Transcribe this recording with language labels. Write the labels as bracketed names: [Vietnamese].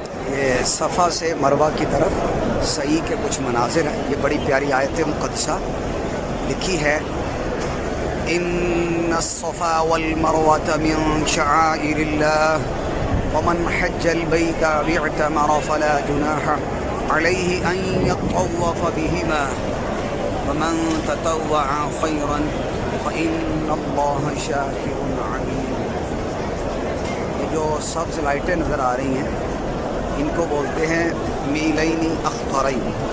[Urdu] یہ صفا سے مروہ کی طرف صحیح کے کچھ مناظر ہیں۔ یہ بڑی پیاری آیت مقدسہ لکھی ہے، [Arabic] ان الصفا والمروة من شعائر اللہ ومن حج البيت أو اعتمر فلا جناح عليه أن يطوف بهما ومن تطوع خيرا فإن الله شاكر عليم. [Urdu] یہ جو سبز لائٹیں نظر آ رہی ہیں ان کو بولتے ہیں میلین اخضرین.